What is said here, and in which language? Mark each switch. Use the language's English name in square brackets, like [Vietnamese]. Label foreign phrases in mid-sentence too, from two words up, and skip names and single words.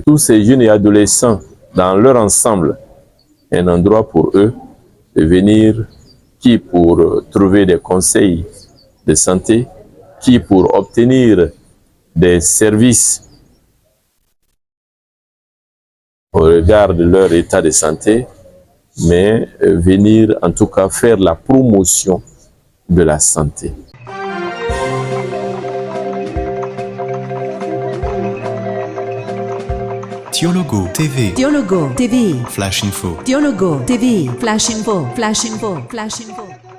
[French] Tous ces jeunes et adolescents, dans leur ensemble, un endroit pour eux de venir, qui pour trouver des conseils de santé, qui pour obtenir des services au regard de leur état de santé, mais venir en tout cas faire la promotion de la santé. Dialogo TV. Dialogo TV. Flash Info. Dialogo TV. Flash Info. Flash Info. Flash Info.